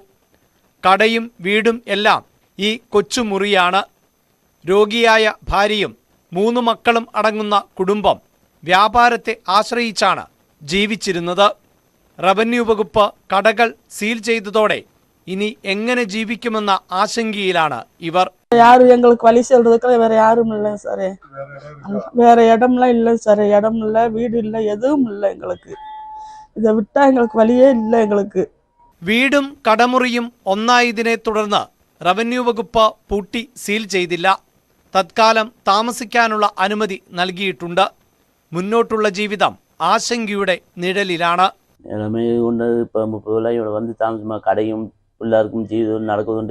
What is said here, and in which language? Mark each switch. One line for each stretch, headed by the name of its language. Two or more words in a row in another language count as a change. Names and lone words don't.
Malayalam: കടയും വീടും എല്ലാം ഈ കൊച്ചുമുറിയാണ്. രോഗിയായ ഭാര്യയും 3 മക്കളും അടങ്ങുന്ന കുടുംബം വ്യാപാരത്തെ ആശ്രയിച്ചാണ് ജീവിച്ചിരുന്നത്. റവന്യൂ വകുപ്പ് കടകൾ സീൽ ചെയ്തതോടെ ഇനി എങ്ങനെ ജീവിക്കുമെന്ന ആശങ്കയിലാണ് ഇവർ.
Tamil: யாரும் எங்களுக்கு வழி சொல்றதுக்கு வேற யாரும் இல்லை சாரே. வேற இடம்லாம் இல்லை சாரே. இடம் இல்லை, வீடு இல்லை, எதுவும் இல்லை எங்களுக்கு. இதை விட்டா எங்களுக்கு வழியே இல்லை எங்களுக்கு.
Malayalam: വീടും കടമുറിയും ഒന്നായതിനെ തുടർന്ന് റവന്യൂ വകുപ്പ് പൂട്ടി സീൽ ചെയ്തില്ല. തത്കാലം താമസിക്കാനുള്ള അനുമതി നൽകിയിട്ടുണ്ട്. മുന്നോട്ടുള്ള ജീവിതം ആശങ്കയുടെ നിഴലിലാണ്. കൊണ്ട് இப்போ 30 കൊല്ലം ഇവിടെ വന്ന് താമസിക്കുമ്പോൾ കടയും പിള്ളേർക്കും ജീവിതവും നടക്കുന്നുണ്ട്.